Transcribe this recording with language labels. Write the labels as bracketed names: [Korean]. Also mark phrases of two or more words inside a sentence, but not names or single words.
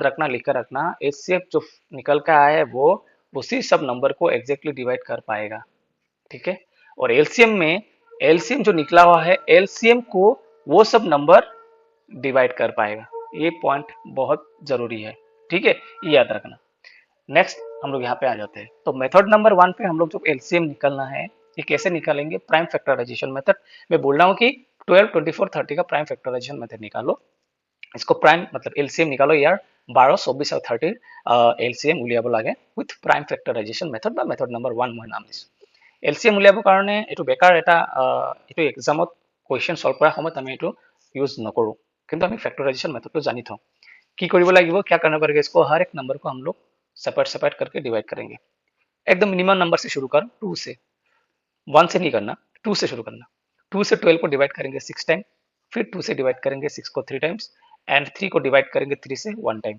[Hindi] रखना लिख कर रखना एचसीएफ जो निकल कर आया है वो उसी सब नंबर को [English] exactly divide [Hindi] कर पाएगा ठीक है और एलसीएम जो निकला हुआ है एलसीएम को वो सब नंबर डिवाइड कर पाएगा ये पॉइंट बहुत जरूरी है ठीक है ये याद रखना नेक्स्ट हम लोग यहाँ पे आ जाते हैं तो [English] method number [Hindi] 1 पे हम लोग जो एलसीएम निकलना है ये कैसे निकालेंगे [English] prime factorization method [Hindi] मैं बोल रहा हूँ कि 12, 24, 30 का [English] prime factorization method [Hindi] निकालो। इसको प्राइम मतलब एलसीएम निकालो यार 12, 24 और 30 [Assamese] এলচিএম উলিয়াব লাগে [English] with prime factorization method [Assamese] বা [English] method number [Assamese] 1 মই নাম দিছোঁ। এলচিএম উলিয়াবৰ কাৰণে এইটো বেকাৰ এটা এইটো এক্সামত [English] question solve [Assamese] কৰাৰ সময়ত আমি এইটো ইউজ নকৰোঁ, কিন্তু আমি ফেক্টराइजेशन মেথডটো জানি থওঁ। কি কৰিব লাগিব, [Hindi] क्या करना पड़ेगा, इसको हर एक नंबर को हम लोग [English] separate separate [Hindi] करके डिवाइड करेंगे। एकदम [English] minimum number [Hindi] से शुरू कर, 2 से, 1 से नहीं करना, 2 से शुरू करना। 2 से 12 को डिवाइड करेंगे 6 टाइम, फिर 2 से डिवाइड करेंगे 6 को 3 [English] times and [Hindi] 3 को डिवाइड करेंगे 3 से 1 टाइम।